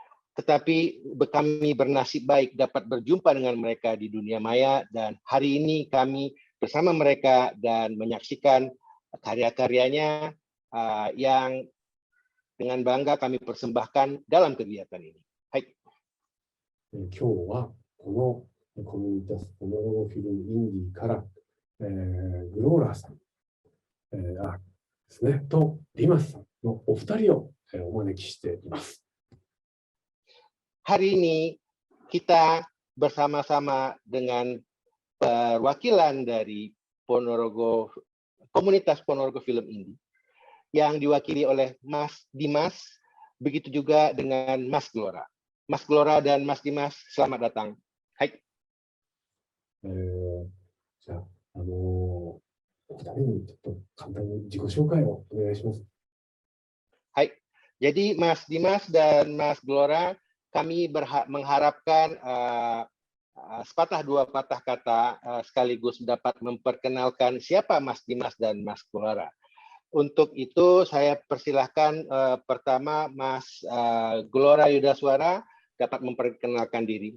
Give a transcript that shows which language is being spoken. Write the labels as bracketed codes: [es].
[id] Tetapi kami bernasib baik dapat berjumpa dengan mereka di dunia maya, dan hari ini kami bersama mereka dan menyaksikan karya-karyanya yang dengan bangga kami persembahkan dalam kegiatan ini. Hai. [ja] 今日はこのコミュニタスポノロゴフィルムインディから、グローラーさん、ですね、とリマスさん、のお二人をお招きしています。 [id] Hari ini kita bersama-sama dengan perwakilan dari Ponorogo, komunitas Ponorogo Film Indie yang diwakili oleh Mas Dimas, begitu juga dengan Mas Glora. Mas Glora dan Mas Dimas, selamat datang. Hai. [ja] じゃあ、お二人にちょっと簡単に自己紹介をお願いします。 Hai. [id] Jadi Mas Dimas dan Mas Glora, kami mengharapkan sepatah dua patah kata sekaligus dapat memperkenalkan siapa Mas Dimas dan Mas Glora. Untuk itu saya persilahkan pertama Mas Glora Yudaswara dapat memperkenalkan diri.